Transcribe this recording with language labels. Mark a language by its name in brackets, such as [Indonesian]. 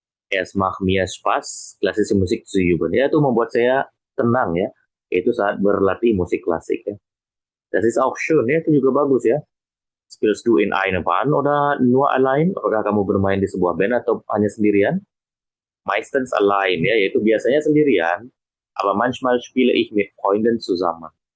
[German] Es macht mir Spaß, klassische Musik zu üben. [Indonesian] Ya, itu membuat saya tenang ya. Itu saat berlatih musik klasik ya. [German] Das ist auch schön ya, [Indonesian] itu juga bagus ya. [German] Spielst du in einer Band oder nur allein? [Indonesian] Apakah kamu bermain di sebuah band atau hanya sendirian? [German] Meistens allein [Indonesian] ya, yaitu biasanya sendirian. [German] Aber manchmal spiele ich mit Freunden zusammen.